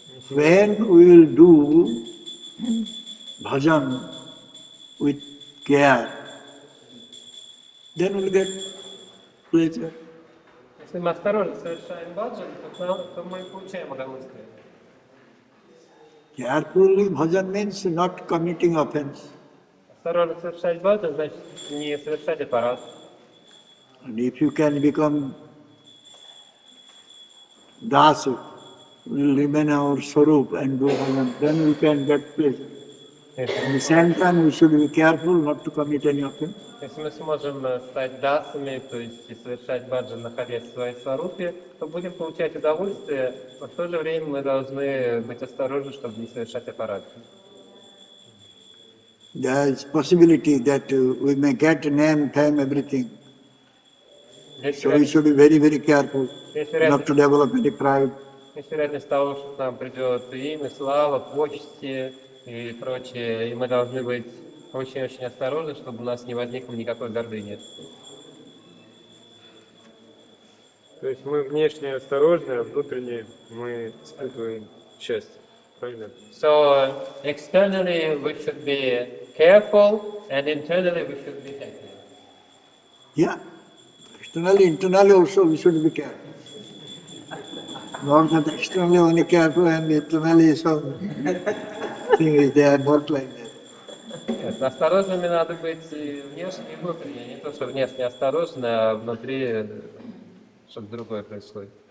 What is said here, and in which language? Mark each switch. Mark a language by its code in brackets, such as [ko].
[en] When we will do bhajan with care, then we will get pleasure. [ru] Если мы осторожно совершаем баджан, то мы получаем удовольствие. [en] Carefully bhajan means not committing offense. [ru] Осторожно совершать баджан значит не совершать аппарат. [en] And if you can become das, will remain our swarup and do bhajan, then we can get pleasure. At the same time, we should be careful not to commit any offense. [ru] Если мы сможем стать дасами, то есть и совершать баджан, находясь в своей сварупе, то будем получать удовольствие, но в то же время мы должны быть осторожны, чтобы не совершать аппарат. [en] There is possibility that we may get name, fame, everything. [ru] Есть [en] So we should be very, very careful [ru] Есть [en] not to develop any pride. [ru] Есть вероятность того, что к нам придет имя, слава, почести и прочее, и мы должны быть очень-очень осторожны, чтобы у нас не возникло никакой гордыни. То есть мы внешне осторожны, а внутренне мы испытываем счастье. Правильно? [en] So externally we should be careful, and internally we should be happy. Yeah. Externally, internally also we should be careful. Not that externally only careful and internally some thing is there, not like that. [ru] Нет, осторожными надо быть и внешне, и внутренне. Не то, что внешне осторожны, а внутри что-то другое происходит.